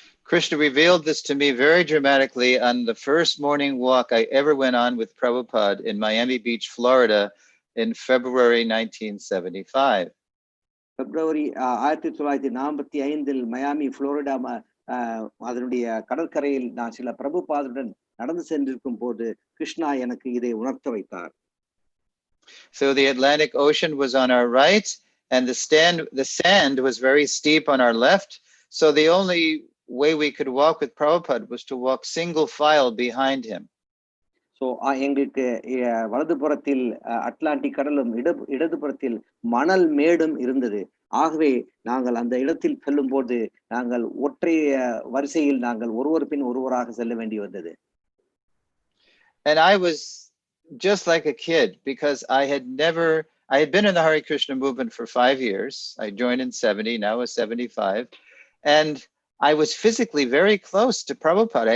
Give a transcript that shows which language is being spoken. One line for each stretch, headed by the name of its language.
English: Krishna revealed this to me very dramatically on the first morning walk I ever went on with Prabhupada in Miami Beach, Florida in February 1975.
Tamil: February 1945 Miami Florida அதனுடைய கடற்கரையில் நான் சில பிரபுபாதருடன் நடந்து சென்றிருக்கும் போது கிருஷ்ணா எனக்கு இதை உணர்த்த வைத்தார்.
English: So the Atlantic Ocean was on our right and the sand was very steep on our left. So the only way we could walk with Prabhupada was to walk single file behind him.
Tamil: So எங்களுக்கு வலதுபுறத்தில் Atlantic கடலும் இடதுபுறத்தில் மணல் மேடும் இருந்தது. ஆகவே நாங்கள் அந்த இடத்தில் செல்லும் போது நாங்கள் ஒற்றை வரிசையில் நாங்கள் ஒருவர் பின் ஒருவராக செல்ல வேண்டி வந்தது.
English: And I was just like a kid because I had been in the Hare Krishna movement for 5 years. I joined in 70, now I was 75. And I was physically very close to Prabhupada.